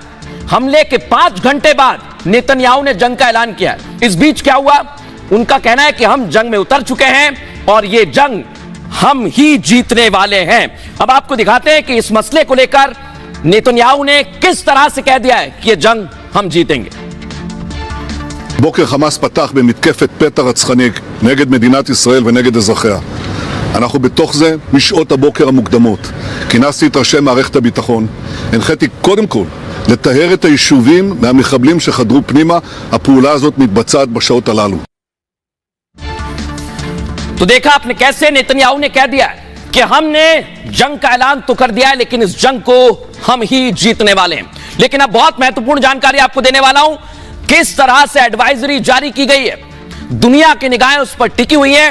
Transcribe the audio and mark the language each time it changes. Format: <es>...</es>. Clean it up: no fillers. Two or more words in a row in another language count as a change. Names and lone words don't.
<hi>हमले के 5 घंटे बाद नेतन्याहू ने जंग का ऐलान किया है। इस बीच क्या हुआ, उनका कहना है कि हम जंग में उतर चुके हैं और यह जंग हम ही जीतने वाले हैं। अब आपको दिखाते हैं कि इस मसले को लेकर नेतन्याहू ने किस तरह से कह दिया है कि यह जंग हम जीतेंगे।</hi> <he>בוקר חמאס פתח במתקפת פתע רצחנית נגד מדינת ישראל ונגד אזרחיה. אנחנו בתוך זה משעות הבוקר המוקדמות. כינסתי את ראשי מערכת הביטחון. הנחיתי קודם כל לטהר את היישובים מהמחבלים שחדרו פנימה. הפעולה הזאת מתבצעת בשעות הללו.</he> <hi>तो देखा आपने कैसे नेतन्याहू ने कह दिया कि हमने जंग का ऐलान तो कर दिया है, लेकिन इस जंग को हम ही जीतने वाले हैं। लेकिन अब बहुत महत्वपूर्ण जानकारी आपको देने वाला हूं, किस तरह से एडवाइजरी जारी की गई है, दुनिया की निगाहें उस पर टिकी हुई हैं।</hi>